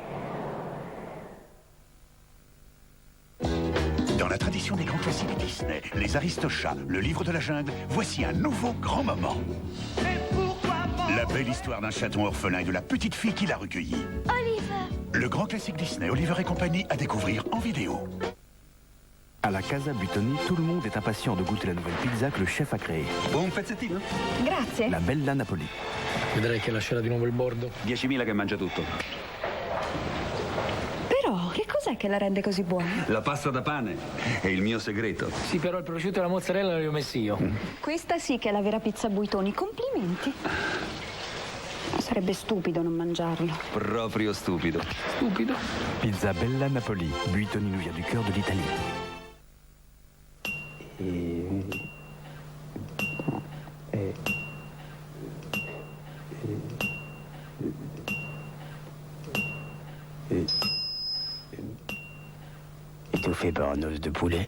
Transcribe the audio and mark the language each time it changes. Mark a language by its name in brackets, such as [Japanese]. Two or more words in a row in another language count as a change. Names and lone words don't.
[French] Dans la tradition des grands classiques Disney, les Aristochats, le livre de la jungle, voici un nouveau grand moment. La belle histoire d'un chaton orphelin et de la petite fille qui l'a recueilli. Oliver. Le grand classique Disney, Oliver et compagnie, à découvrir en vidéo. À la Casa Buitoni, tout le monde est impatient de goûter la nouvelle pizza que le chef a créée. [Italian] Buon pezzettino. Grazie. La Bella Napoli. Vedrai che lascerà di nuovo il bordo. 10.000 che mangia tutto. Però, che cos'è che la rende così buona? La pasta da pane è il mio segreto. Sì, però il prosciutto e la mozzarella li ho messi io. Questa sì che è la vera pizza Buitoni. Complimenti. Sarebbe stupido non mangiarlo. Proprio stupido. Stupido. Pizza Bella Napoli. [French] Buitoni nous vient du cœur de l'Italie. Étouffé par un os de poulet.